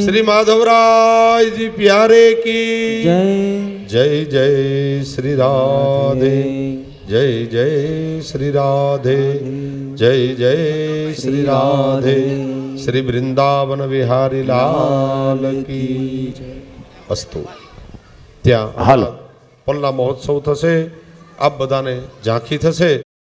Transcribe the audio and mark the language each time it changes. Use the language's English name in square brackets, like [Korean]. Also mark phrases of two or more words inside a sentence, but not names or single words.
[Hindi] श्री माधवराय जी प्यारे की जय। जय जय श्री राधे जय जय श्री राधे जय जय श्री राधे श्री वृंदावन विहारी लाल की अस्तु। [Gujarati] ત્યાં હાલ પલ્લા મહોત્સવ થશે, આપ બધાને ઝાંખી થશે।